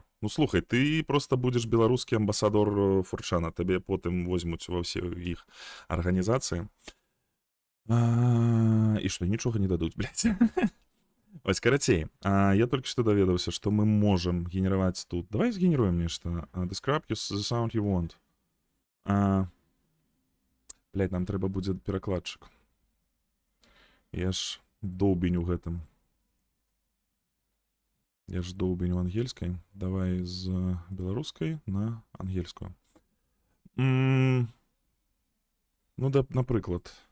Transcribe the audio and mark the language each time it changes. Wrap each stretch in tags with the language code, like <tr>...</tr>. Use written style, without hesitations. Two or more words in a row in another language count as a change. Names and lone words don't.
<be>Ну, слухай, ты просто будеш беларускі амбасадор Фурчана. Табе потым возьмуць ва ўсе іх арганізацыі. І што, нічога не дадуць, блядь. Вось, карацей, я толькі што даведаўся, што мы можам генераваць тут. Давай згенеруем нешта.</be> <en>Describe the sound you want.</en> <be>Блядь, нам трэба будзе перакладчык. Я ж доўбень у гэтым. Я ж доўбень у ангельскай. Давай з беларускай на ангельскую. Ну, да, напрыклад.</be>